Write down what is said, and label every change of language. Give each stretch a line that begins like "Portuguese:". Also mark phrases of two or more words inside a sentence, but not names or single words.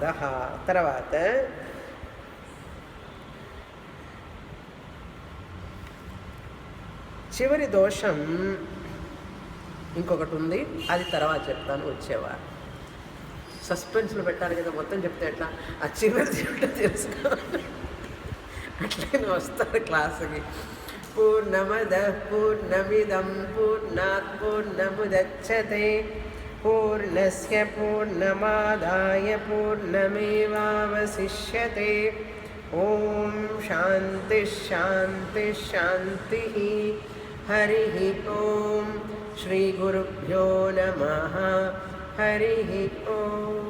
Telugu: తర్వాత చివరి దోషం ఇంకొకటి ఉంది, అది తర్వాత చెప్తాను వచ్చేవారు. సస్పెన్స్లో పెట్టాలి కదా, మొత్తం చెప్తే ఎట్లా? ఆ చివరిది ఏమిటో తెలుసుకోవాలి. అట్లనే వస్తారు క్లాసుకి.
Sanskrit: పూర్ణమద పూర్ణమిదం పూర్ణాత్ పూర్ణముదచ్యతే పూర్ణస్య పూర్ణమాదాయ పూర్ణమేవావశిష్యతే. ఓం శాంతి శాంతి శాంతి. హరి ఓం. శ్రీ గురుభ్యో నమః. హరి ఓం.